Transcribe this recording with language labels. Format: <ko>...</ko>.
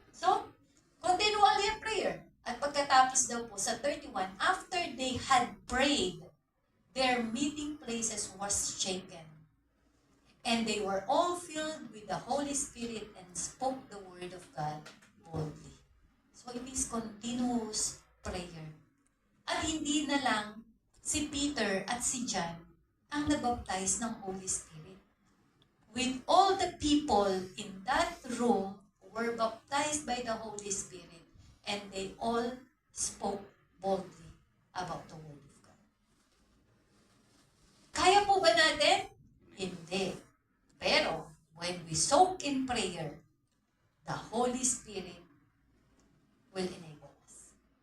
<en>So, continually in prayer.</en> <tl>At pagkatapos daw po sa 31,</tl> <en>after they had prayed, their meeting places was shaken. And they were all filled with the Holy Spirit and spoke the word of God boldly. So, it is continuous prayer.</en> <tl>At hindi na lang si Peter at si John ang nabaptize ng Holy Spirit.</tl> <en>With all the people in that room were baptized by the Holy Spirit, and they all spoke boldly about the Word of God.</en> <tl>Kaya po ba natin? Hindi. Pero,</tl> <en>when we soak in prayer, the Holy Spirit will enable us.</en>